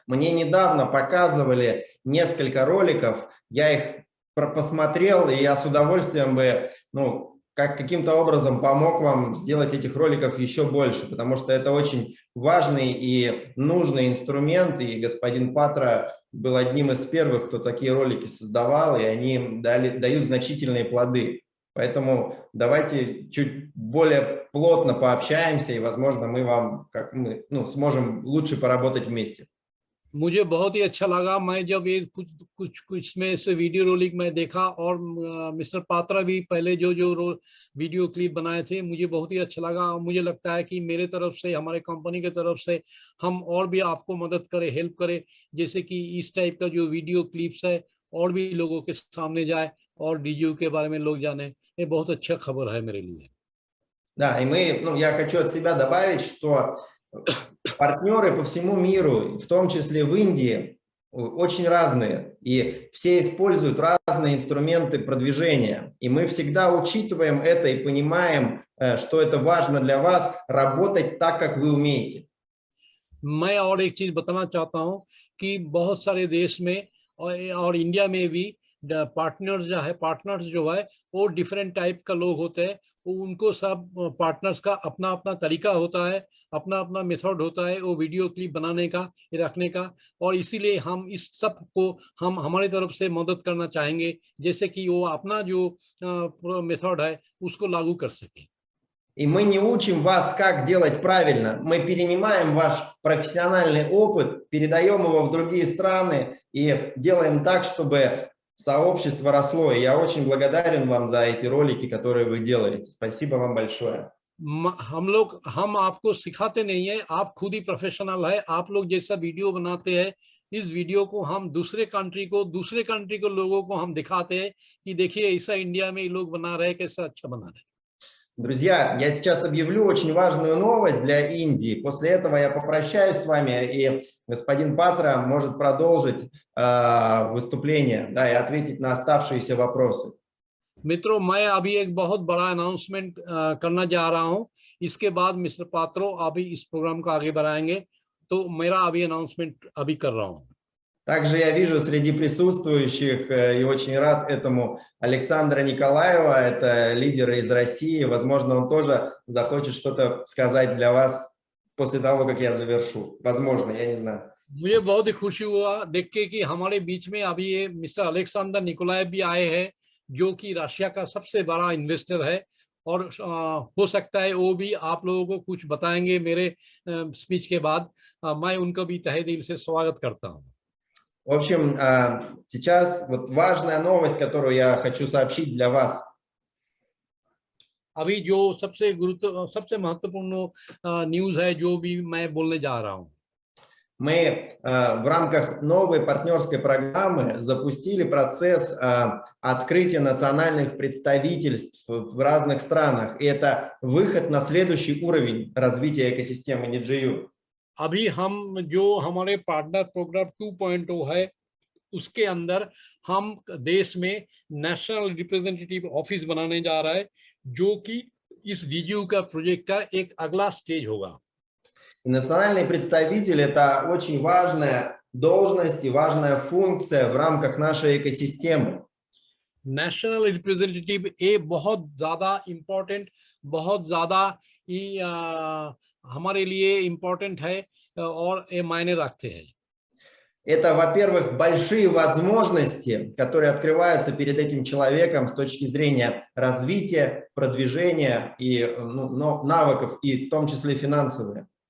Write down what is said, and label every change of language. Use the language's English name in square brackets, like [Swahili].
[Russian] Мне недавно показывали несколько роликов, я их посмотрел, и я с удовольствием бы, каким-то образом помог вам сделать этих роликов еще больше, потому что это очень важный и нужный инструмент, и господин Патра был одним из первых, кто такие ролики создавал, и они дают значительные плоды. Поэтому давайте чуть более плотно пообщаемся, и, возможно, мы сможем лучше поработать вместе. [Hindi] मुझे बहुत ही अच्छा लगा, मैं जब ये कुछ में से वीडियो रोलिक में देखा, और मिस्टर पात्रा भी पहले जो वीडियो क्लिप बनाए थे, मुझे बहुत ही अच्छा लगा। और मुझे लगता है कि मेरे तरफ से, हमारे कंपनी के तरफ से हम और भी आपको मदद करें, हेल्प करें, जैसे कि इस टाइप का जो वीडियो क्लिप्स है और भी लोगों के सामने जाए और डीजीयू के बारे में लोग जाने। ये बहुत अच्छा खबर है मेरे लिए। [Russian] Да, и я хочу от себя добавить, что партнеры по всему миру, в том числе в Индии, очень разные, и все используют разные инструменты продвижения. И мы всегда учитываем это и понимаем, что это важно для вас, работать так, как вы умеете. [Hindi] मैं और एक चीज बताना चाहता हूँ कि बहुत सारे देश में और इंडिया में भी पार्टनर्स जो है वो डिफरेंट टाइप का लोग होते हैं। उनको सब पार्टनर्स का अपना अपना तरीका होता है, अपना अपना मेथड होता है वो वीडियो क्लिप बनाने का, रखने का, और इसीलिए हम इस सब को हम हमारी तरफ से मदद करना चाहेंगे, जैसे कि वो अपना जो मेथड है उसको लागू कर सके। [Russian] И мы не учим вас, как делать правильно. Мы перенимаем ваш профессиональный опыт, передаем его в другие страны и делаем так, чтобы сообщество росло. И я очень благодарен вам за эти ролики, которые вы делаете. Спасибо вам большое. [Hindi] हम आपको सिखाते नहीं है, आप खुद ही प्रोफेशनल है। आप लोग जैसा वीडियो बनाते हैं, इस वीडियो को हम दूसरे कंट्री को लोगों को हम दिखाते हैं कि देखिए ऐसा इंडिया में लोग बना रहे हैं, कैसा अच्छा बना रहे हैं। [Russian] Друзья, я сейчас объявлю очень важную новость для Индии. После этого я попрощаюсь с вами, и господин Патра может продолжить выступление, и ответить на оставшиеся вопросы. [Hindi] मित्रों, मैं अभी एक बहुत बड़ा अनाउंसमेंट करना जा रहा हूं। इसके बाद मिस्टर पात्रो अभी इस प्रोग्राम को आगे बढ़ाएंगे, तो मेरा अभी अनाउंसमेंट अभी कर रहा हूं। [Russian] Также я вижу среди присутствующих, и очень рад этому, Александра Николаева, это лидер из России. Возможно, он тоже захочет что-то сказать для вас после того, как я завершу. Возможно, я не знаю. [Hindi] मुझे बहुत ही खुशी हुआ देख के कि हमारे बीच में अभी ये मिस्टर अलेक्जेंडर निकोलाएव भी आए हैं, जो कि रशिया का सबसे बड़ा इन्वेस्टर है, और हो सकता है वो भी आप लोगों को कुछ बताएंगे मेरे स्पीच के बाद। मैं उनको भी तहे दिल से स्वागत करता हूँ। [Russian] В общем, сейчас вот важная новость, которую я хочу сообщить для вас. [Hindi] अभी जो सबसे महत्वपूर्ण न्यूज़ है जो भी मैं बोलने जा रहा हूँ। [Russian] Мы в рамках новой партнерской программы запустили процесс открытия национальных представительств в разных странах. И это выход на следующий уровень развития экосистемы DigiU. [Hindi] अभी हम जो हमारे पार्टनर प्रोग्राम 2.0 है, उसके अंदर हम देश में नेशनल रिप्रेजेंटेटिव ऑफिस बनाने जा रहा है, जो कि इस DigiU का प्रोजेक्ट का एक अगला स्टेज होगा। [Russian] И национальный представитель – это очень важная должность и важная функция в рамках нашей экосистемы. [Hindi] नेशनल रिप्रेजेंटेटिव ये बहुत ज़्यादा इम्पोर्टेंट, बहुत ज़्यादा ही हमारे लिए इम्पोर्टेंट है और ये मायने रखते हैं। [Russian] Это, во-первых, большие возможности, которые открываются перед этим человеком с точки зрения развития, продвижения и навыков, и в том числе финансовые.